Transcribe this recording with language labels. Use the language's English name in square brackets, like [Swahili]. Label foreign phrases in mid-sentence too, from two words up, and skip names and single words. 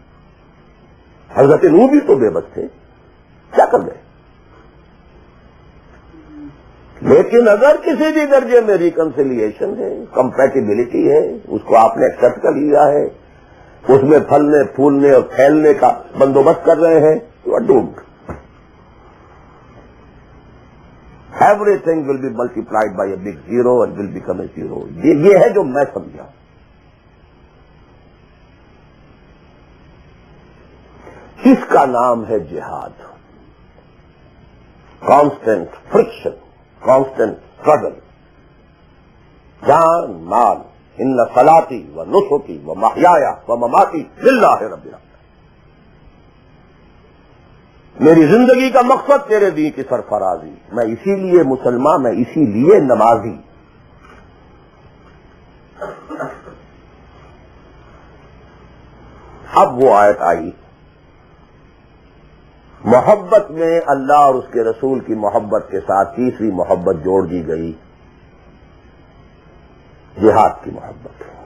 [Urdu] حضرت نوح بھی تو بے بس تھے، کیا کر گئے؟ لیکن اگر کسی بھی درجے میں ریکنسیلیشن ہے، کمپیٹیبلٹی ہے، اس کو آپ نے ایکسپٹ کر لیا ہے، اس میں پھلنے پھولنے اور پھیلنے کا بندوبست کر رہے ہیں، تو [English] are doomed. everything will be multiplied by a big zero and will become a zero. [Urdu] یہ ہے جو میں سمجھا. اس کا نام ہے جہاد. [English] constant friction, constant struggle. [Urdu] جان مال، [Arabic] ان صلاتی و نسکی و محیایا و مماتی للہ رب العالمین. [Urdu] میری زندگی کا مقصد تیرے دین کی سرفرازی. میں اسی لیے مسلمان، میں اسی لیے نمازی. اب وہ آیت آئی، محبت میں اللہ اور اس کے رسول کی محبت کے ساتھ تیسری محبت جوڑ دی گئی، جہاد کی محبت.